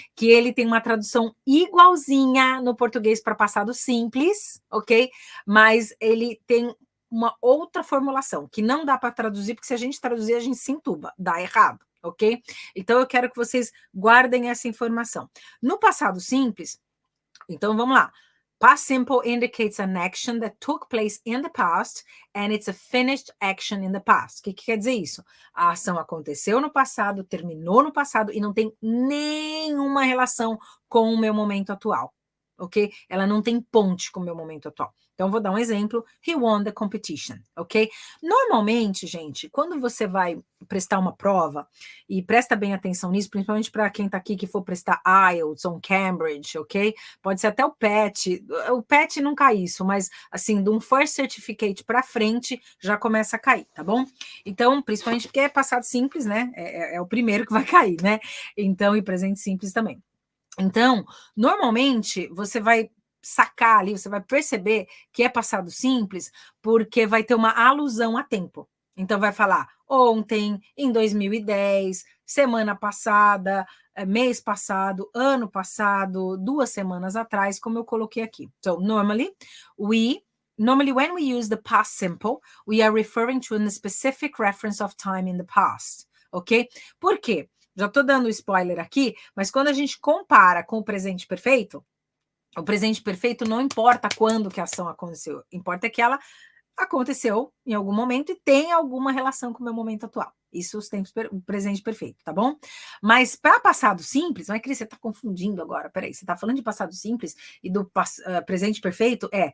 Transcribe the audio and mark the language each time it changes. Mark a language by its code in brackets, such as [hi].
[pt] Que ele tem uma tradução igualzinha no português para passado simples, ok? Mas ele tem uma outra formulação que não dá para traduzir, porque se a gente traduzir, a gente se entuba, dá errado, ok? Então eu quero que vocês guardem essa informação. No passado simples, então vamos lá. [en] Past simple indicates an action that took place in the past and it's a finished action in the past. [pt] O que quer dizer isso? A ação aconteceu no passado, terminou no passado e não tem nenhuma relação com o meu momento atual, ok? Ela não tem ponte com o meu momento atual. Então, vou dar um exemplo. [en] He won the competition, ok? [pt] Normalmente, gente, quando você vai prestar uma prova, e presta bem atenção nisso, principalmente para quem está aqui que for prestar IELTS ou Cambridge, ok? Pode ser até o PET. O PET não cai isso, mas, assim, de um First Certificate para frente, já começa a cair, tá bom? Então, principalmente porque é passado simples, né? É o primeiro que vai cair, né? Então, e presente simples também. Então, normalmente, você vai sacar ali, você vai perceber que é passado simples, porque vai ter uma alusão a tempo. Então, vai falar ontem, em 2010, semana passada, mês passado, ano passado, 2 semanas atrás, como eu coloquei aqui. [en] So, normally, when we use the past simple, we are referring to a specific reference of time in the past, ok? [pt] Por quê? Já estou dando spoiler aqui, mas quando a gente compara com o presente perfeito, o presente perfeito não importa quando que a ação aconteceu, importa que ela aconteceu em algum momento e tem alguma relação com o meu momento atual. Isso os tempos, o presente perfeito, tá bom? Mas para passado simples, não é que você está confundindo agora, peraí, você está falando de passado simples e do presente perfeito?